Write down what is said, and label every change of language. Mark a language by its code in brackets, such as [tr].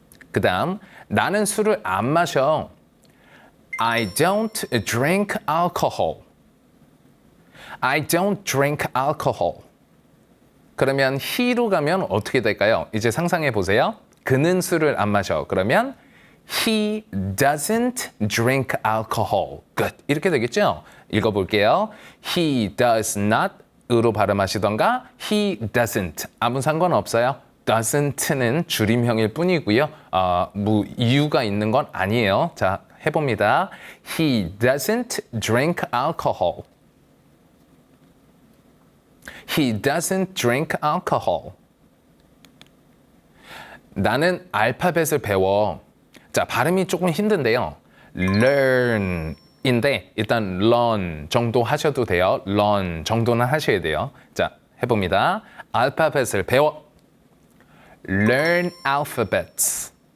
[ko] 그 다음 나는 술을 안 마셔. [en] I don't drink alcohol. I don't drink alcohol. [ko] 그러면 he로 가면 어떻게 될까요? 이제 상상해 보세요. 그는 술을 안 마셔. 그러면 [en] he doesn't drink alcohol. Good. [ko] 이렇게 되겠죠? 읽어볼게요. [en] He does not [ko] 으로 발음하시던가 [en] he doesn't. [ko] 아무 상관없어요. doesn't는 줄임형일 뿐이고요. 이유가 있는 건 아니에요. 자, 해봅니다. [en] He doesn't drink alcohol. He doesn't drink alcohol. [ko] 나는 알파벳을 배워. 자, 발음이 조금 힘든데요. learn인데 일단 learn 정도 하셔도 돼요. learn 정도는 하셔야 돼요. 자, 해봅니다. 알파벳을 배워. [en] Learn alphabets.